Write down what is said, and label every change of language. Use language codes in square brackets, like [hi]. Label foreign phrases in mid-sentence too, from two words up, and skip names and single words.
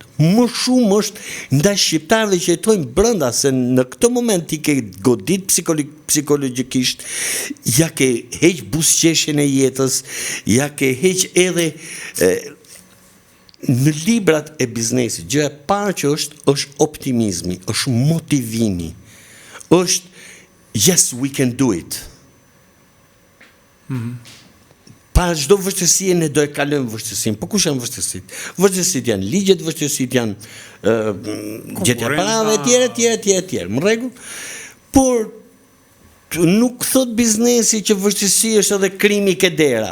[sq] Më shumë është ndaj shqiptarëve që jetojnë brenda, se në këtë moment ti ke godit psikologjikisht, ja ke heq buzëqeshjen e jetës, ja ke heq edhe në librat e biznesit. Gjëja e parë që është optimizmi, është motivimi, është [en] yes, we can do it. [sq] Para çdo vështirësie ne do e kalojmë vështirësinë. Po kush janë vështirësitë? Vështirësitë janë ligjet, vështirësitë janë gjetja parave etj. Më rregull? Por nuk thot biznesi që vështirësi është edhe krimi ke dera.